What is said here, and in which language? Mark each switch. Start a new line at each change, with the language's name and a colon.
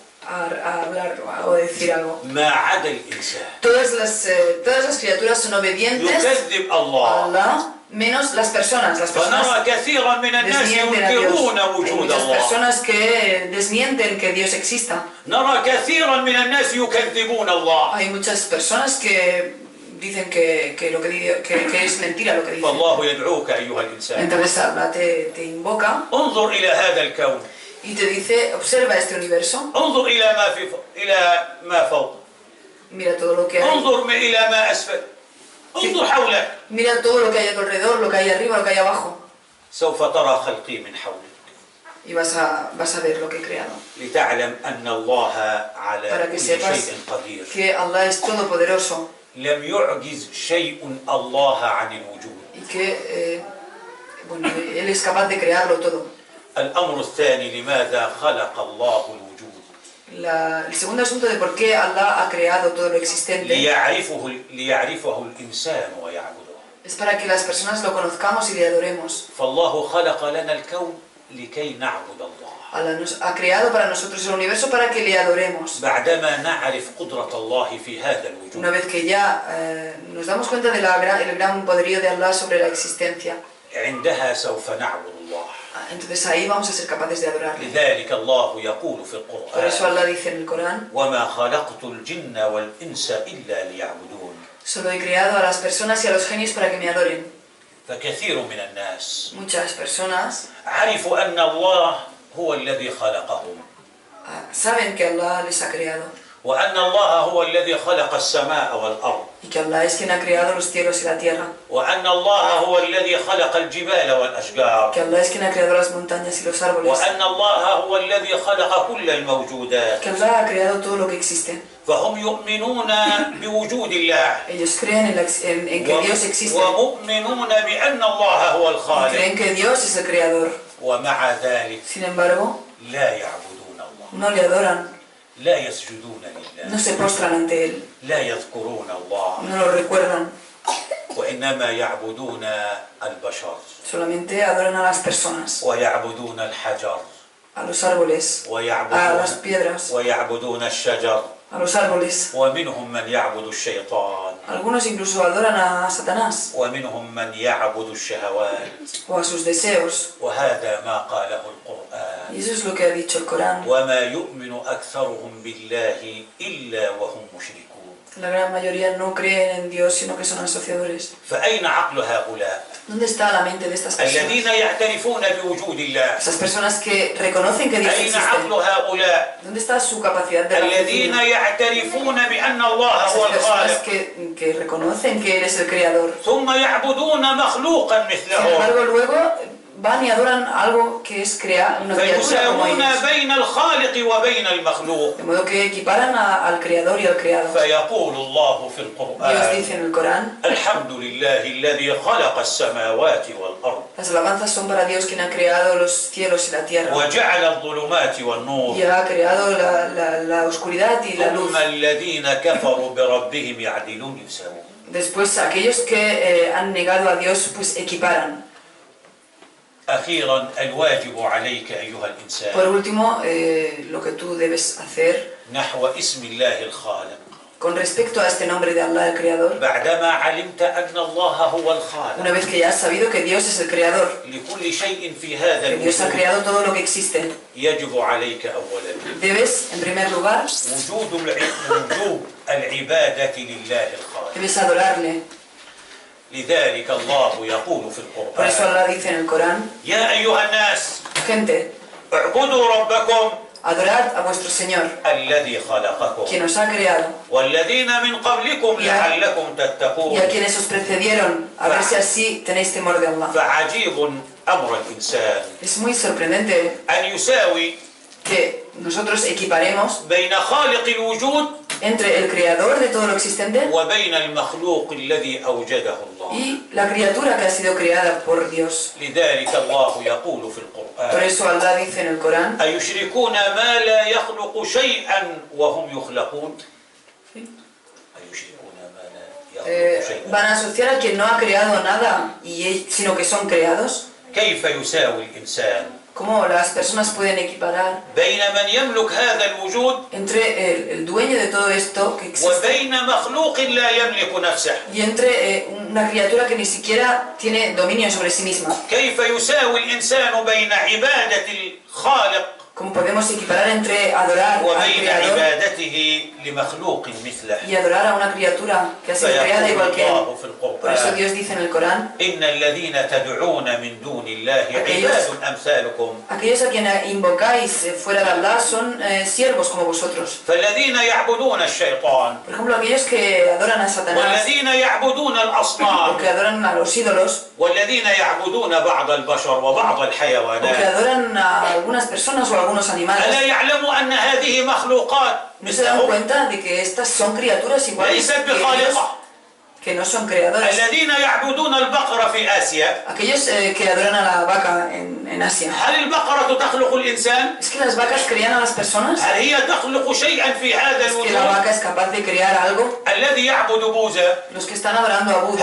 Spanish: a hablar o decir algo.
Arabic: ما عدا الإنسان
Spanish: Todas las criaturas son obedientes
Arabic: يكذب
Spanish: a
Arabic: الله.
Spanish: Allah, menos las personas. Las personas
Arabic: فنرى كثيرا من الناس
Spanish: desmienten a Dios.
Arabic: ينكرون
Spanish: Hay
Arabic: وجود
Spanish: muchas
Arabic: الله.
Spanish: personas que desmienten que Dios exista.
Arabic: نرى كثيرا من الناس يكذبون الله.
Spanish: Hay muchas personas que dicen que lo que es mentira lo que dicen.
Arabic: فالله يدعوك أيها الإنسان
Spanish: Entonces Allah te invoca
Arabic: انظر إلى هذا الكون
Spanish: y te dice, observa este universo,
Arabic: انظر إلى ما فوق
Spanish: mira todo lo que hay,
Arabic: انظر إلى ما أسفل انظر حولك
Spanish: mira todo lo que hay a tu alrededor, lo que hay arriba, lo que hay abajo,
Arabic: سوف ترى خلقي من حولك
Spanish: y vas a ver lo que he creado.
Arabic: لتعلم أن الله على
Spanish: Para que
Arabic: كل
Spanish: sepas
Arabic: شيء قدير
Spanish: que Allah es todopoderoso
Arabic: لم يعجز شيء الله عن الوجود.
Spanish: y que bueno, Él es capaz de crearlo todo.
Arabic: الأمر الثاني لماذا خلق الله الوجود
Spanish: El segundo asunto de por qué Allah ha creado todo lo existente
Arabic: ليعرفه الإنسان ويعبده.
Spanish: es para que las personas lo conozcamos y le adoremos.
Arabic: فالله خلق لنا الكون لكي نعبد الله.
Spanish: Allah nos ha creado para nosotros el universo para que le adoremos.
Arabic: بعدما نعرف قدرة الله في هذا
Spanish: Una
Arabic: الوجود
Spanish: vez que ya nos damos cuenta del gran poderío de Allah sobre la existencia,
Arabic: عندها سوف نعبد الله.
Spanish: entonces ahí vamos a ser capaces de adorarle.
Arabic: لذلك الله يقول في
Spanish: Por eso
Arabic: القرآن
Spanish: Allah dice en el Corán,
Arabic: وما خلقت الجن والإنس إلا ليعبدون.
Spanish: solo he creado a las personas y a los genios para que me adoren.
Arabic: فكثير من الناس
Spanish: Muchas personas
Arabic: عرفوا أن الله هو الذي خلقهم
Spanish: saben que Allah les ha creado
Arabic: وأن الله هو الذي خلق السماء والأرض
Spanish: y que Allah es quien ha creado los cielos y la tierra,
Arabic: وأن الله هو الذي خلق الجبال والأشجار
Spanish: que Allah es quien ha creado las montañas y los árboles,
Arabic: وأن الله هو الذي خلق كل الموجودات.
Spanish: que Allah ha creado todo lo que existe.
Arabic: فهم يؤمنون بوجود الله
Spanish: Ellos creen en que Dios existe,
Arabic: ومؤمنون بأن الله هو الخالق
Spanish: creen que Dios es el creador.
Arabic: ومع ذلك
Spanish: Sin embargo,
Arabic: لا يعبدون الله
Spanish: no le adoran,
Arabic: لا يسجدون
Spanish: no
Arabic: لله
Spanish: se postran ante Él,
Arabic: لا يذكرون الله
Spanish: no lo recuerdan,
Arabic: وإنما يعبدون البشر
Spanish: solamente adoran a las personas,
Arabic: ويعبدون الحجر
Spanish: a los árboles, a las piedras,
Arabic: ويعبدون الشجر
Spanish: a los árboles.
Arabic: ومنهم من يعبد الشيطان
Spanish: Algunos incluso adoran a Satanás
Arabic: ومنهم من يعبد الشهوات
Spanish: o a sus deseos.
Arabic: وهذا ما قاله القرآن
Spanish: Y eso es lo que ha dicho el Corán.
Arabic: وما يؤمن أكثرهم بالله إلا وهم مشركون.
Spanish: La gran mayoría no creen en Dios, sino que son asociadores.
Arabic: فأين عقل هؤلاء
Spanish: ¿Dónde está la mente de estas personas?
Arabic: الذين يعترفون بوجود الله؟
Spanish: Esas personas que reconocen que Dios
Arabic: أين
Spanish: existe.
Arabic: عقل هؤلاء
Spanish: ¿Dónde está su capacidad de
Arabic: الذين
Spanish: raciocinio?
Arabic: يعترفون بأن الله هو
Spanish: Esas personas
Arabic: الخالق
Spanish: que reconocen que Él es el Creador.
Arabic: ثم يعبدون مخلوقا
Spanish: Sin
Arabic: مثلهم
Spanish: embargo, luego van y adoran algo que es una criatura como
Arabic: فيساوون
Spanish: ellos.
Arabic: بين الخالق وبين المخلوق.
Spanish: De modo que equiparan al Creador y al Creado.
Arabic: فيقول الله في
Spanish: Dios
Arabic: القرآن
Spanish: dice en el Corán:
Arabic: الحمد لله الذي خلق السماوات والأرض
Spanish: las alabanzas son para Dios quien ha creado los cielos y la tierra.
Arabic: وجعل الظلمات والنور
Spanish: Y ha creado la oscuridad y la luz.
Arabic: ثم الذين كفروا بربهم يعدلون يساوون.
Spanish: Después, aquellos que han negado a Dios, pues equiparan.
Arabic: أخيرا الواجب عليك أيها
Spanish: Por
Arabic: الإنسان
Spanish: último, lo que tú debes hacer
Arabic: نحو اسم الله الخالق
Spanish: con respecto a este nombre de Allah, el Creador,
Arabic: بعدما علمت أن الله هو
Spanish: una
Arabic: الخالق
Spanish: vez que ya has sabido que Dios es el Creador,
Arabic: لكل شيء في هذا
Spanish: que Dios ha
Arabic: الوجود
Spanish: creado todo lo que existe,
Arabic: يجب عليك أولا
Spanish: debes, en primer lugar,
Arabic: وجوب العبادة لله الخالق.
Spanish: debes adorarle.
Arabic: لذلك الله يقول في
Spanish: Por eso
Arabic: القرآن
Spanish: Allah dice en el Corán:
Arabic: يا أيها الناس
Spanish: gente,
Arabic: اعبدوا ربكم
Spanish: adorad a vuestro Señor,
Arabic: الذي خلقكم
Spanish: quien os ha creado,
Arabic: والذين من قبلكم لعلكم
Spanish: y
Arabic: تتقون.
Spanish: a quienes os precedieron, a ver si así tenéis temor de Allah.
Arabic: فعجيب أمر الإنسان
Spanish: Es muy sorprendente
Arabic: أن يساوي
Spanish: que nosotros equiparemos
Arabic: بين خالق الوجود
Spanish: entre el Creador de todo lo existente
Arabic: وبين المخلوق الذي أوجده الله.
Spanish: y la criatura que ha sido creada por Dios.
Arabic: لذلك الله يقول في
Spanish: Por
Arabic: القرآن
Spanish: eso Allah dice en el Corán:
Arabic: أيشركون ما لا يخلق شيئا وهم يخلقون. أيشركون ما لا يخلق شيئا
Spanish: van a asociar a quien no ha creado nada, sino que son creados.
Arabic: كيف يساوي الإنسان
Spanish: ¿Cómo las personas pueden equiparar
Arabic: بين من يملك هذا الوجود
Spanish: entre el dueño de todo esto que existe
Arabic: وبين مخلوق لا يملك نفسه؟
Spanish: y entre una criatura que ni siquiera tiene dominio sobre sí misma?
Arabic: كيف يساوي الإنسان بين عبادة الخالق
Spanish: ¿Cómo podemos equiparar entre adorar al
Arabic: وبين
Spanish: Creador
Arabic: عبادته لمخلوق مثله؟
Spanish: y adorar a una criatura que ha sido creada
Arabic: فيقول
Spanish: igual que él?
Arabic: الله في
Spanish: Por eso
Arabic: القرآن
Spanish: Dios dice en el Corán:
Arabic: إن الذين تدعون من دون الله عباد أمثالكم
Spanish: aquellos a quienes invocáis fuera de Allah son siervos como vosotros.
Arabic: فالذين يعبدون الشيطان
Spanish: Por ejemplo, aquellos que adoran a Satanás
Arabic: والذين يعبدون
Spanish: o
Arabic: الأصنام
Spanish: que adoran a los ídolos
Arabic: والذين يعبدون بعض البشر وبعض
Spanish: o que
Arabic: الحيوانات
Spanish: adoran a algunas personas o a algunos
Arabic: ألا
Spanish: animales,
Arabic: يعلموا أن هذه مخلوقات
Spanish: ¿no se dan
Arabic: مثلهم
Spanish: cuenta de que estas son criaturas iguales
Arabic: ليست
Spanish: que ellos,
Arabic: بخالقة؟
Spanish: que no son creadores?
Arabic: الذين يعبدون البقرة في آسيا
Spanish: Aquellos que adoran a la vaca en Asia,
Arabic: هل البقرة تخلق الإنسان؟
Spanish: ¿es que las vacas crean a las personas?
Arabic: هل هي تخلق شيئا في هذا
Spanish: ¿Es que la
Arabic: الوجود؟
Spanish: vaca es capaz de crear algo?
Arabic: الذي يعبد بوذا
Spanish: Los que están adorando a